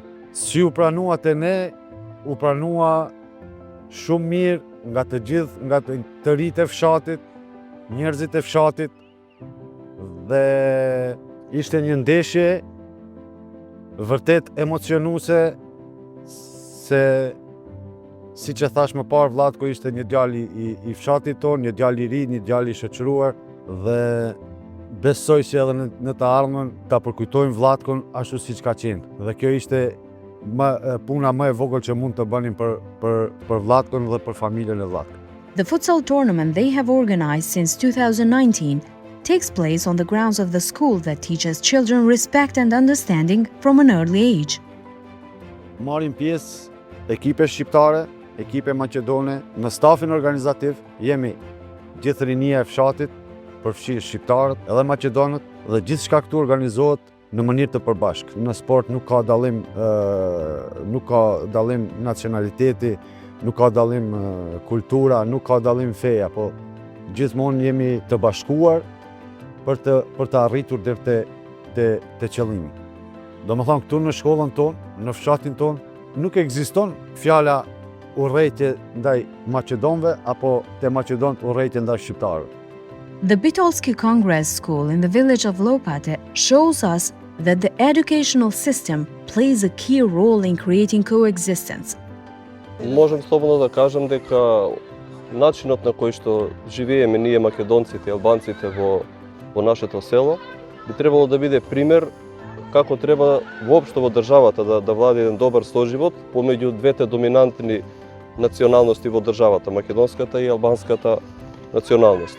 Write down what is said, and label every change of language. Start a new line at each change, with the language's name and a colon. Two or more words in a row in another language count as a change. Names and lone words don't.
Albanian: Si u pranua te ne, u pranua shumë mirë nga të gjithë, nga të rinjtë e fshatit, njerëzit e fshatit, dhe ishte një ndeshje vërtet emocionuese se si që thash më parë, Vlatko ishte një djali i fshatit tonë, një djali i ri, një djali i shoqëruar dhe besoj që edhe në të ardhmen ta përkujtojmë Vlatkon ashtu siç ka qenë. Dhe kjo ishte puna më e vogël që mund të bënim për Vlatkon dhe për familjen e Vlatkon.
English: The futsal tournament they have organized since 2019 takes place on the grounds of the school that teaches children respect and understanding from an early age.
Albanian: Marrin pjesë ekipe shqiptare, ekipe maqedone, në stafin organizativ jemi gjithë rinia e fshatit, përfshirë shqiptarët edhe maqedonët, dhe gjithçka këtu organizohet në mënyrë të përbashkët. Në sport nuk ka dallim nacionaliteti, nuk ka dallim kultura, nuk ka dallim feja, po gjithmonë jemi të bashkuar për të arritur deri te qëllimi. Domethënë këtu në shkollën tonë, në fshatin tonë, nuk ekziston fjala urrejtje ndaj maqedonëve apo te maqedonët urrejtje ndaj shqiptarëve.
English: The Bitolski Congress School in the village of Lopate shows us that the educational system plays a key role in creating coexistence.
Macedonian: Можам слободно да кажам дека начинот на кој што живееме ние македонците и албанците во нашето село би требало да биде пример како треба воопшто во државата да влади еден добар соживот помеѓу двете доминантни националности во државата, македонската и албанската националност.